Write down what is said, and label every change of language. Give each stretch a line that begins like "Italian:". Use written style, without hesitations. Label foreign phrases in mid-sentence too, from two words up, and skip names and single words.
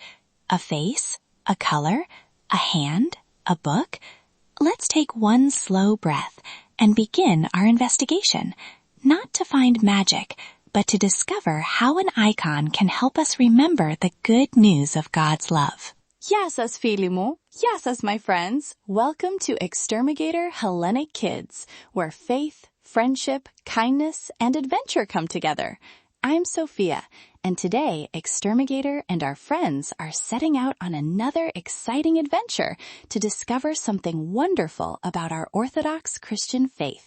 English: A face? A color? A hand? A book? Let's take one slow breath and begin our investigation, not to find magic, but to discover how an icon can help us remember the good news of God's love.
Greek: Γεια σας φίλοι μου, γεια σας
English: my friends. Welcome to XTERMIGATOR Hellenic Kids, where faith, friendship, kindness, and adventure come together. I'm Sophia, and today XTERMIGATOR and our friends are setting out on another exciting adventure to discover something wonderful about our Orthodox Christian faith.